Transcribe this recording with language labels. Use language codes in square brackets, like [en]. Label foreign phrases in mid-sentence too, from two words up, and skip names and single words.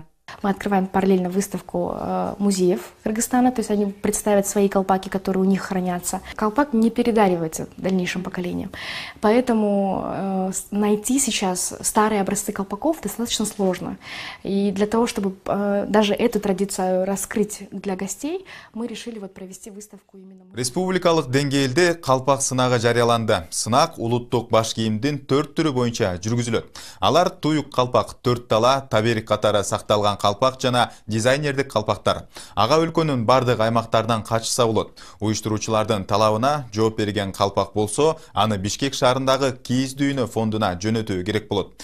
[ru] Мы открываем параллельно выставку музеев Кыргызстана, то есть они представят свои колпаки, которые у них хранятся. Колпак не передаривается дальнейшим поколениям, поэтому найти сейчас старые образцы колпаков достаточно сложно. И для того, чтобы даже эту традицию раскрыть для гостей, мы решили провести выставку именно. [ky] Республикалык деңгээлде калпак сынагы жарыяланды. Сынак улуттук баш кийимдин 4 түрү боюнча жүргүзүлөт. Алар туюк калпак, 4 тала, таберик катары сакталган калпак жана дизайнердик калпактар. Ага өлкөнүн бардык аймактардан качса болот. Уюштуруучулардын талабына жооп берген калпак болсо, аны Бишкек шаарындагы Кииз дүйнө фондуна жөнөтүү керек болот.